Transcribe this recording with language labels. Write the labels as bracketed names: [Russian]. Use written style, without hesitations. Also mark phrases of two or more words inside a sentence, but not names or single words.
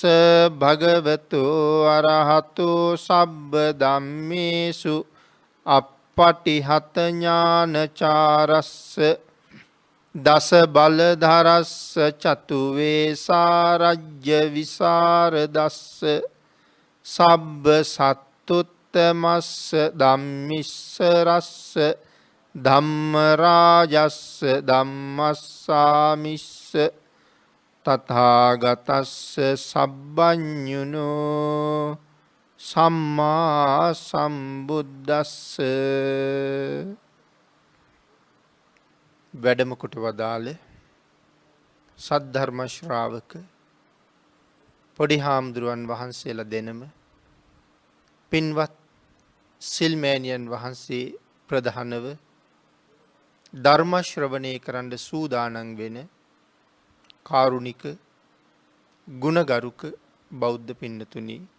[Pali] භගවතු අරහතු සබ්බ ධම්මේසු අප්පටිහත ඥානචාරස්ස දස බලධරස්ස චතු වේසාරජ්‍ය විසරදස්ස සබ්බ සත්තුත්තමස්ස ධම්මිස්ස රස්ස ධම්මරාජස්ස ධම්මස්සාමිස්ස තථාගතස්ස සබ්බඤුනෝ සම්මා සම්බුද්දස්ස [Sinhala] වැඩම කොට වදාළ සද්ධර්ම ශ්‍රාවක පොඩි හාමුදුරුවන් වහන්සේලා දෙනම පින්වත් සිල්මෑණියන් වහන්සේ ප්‍රධානව ධර්ම ශ්‍රවණය කරන්න සූදානම් වෙන කාරුණික ගුණගරුක බෞද්ධ පින්නතුනි,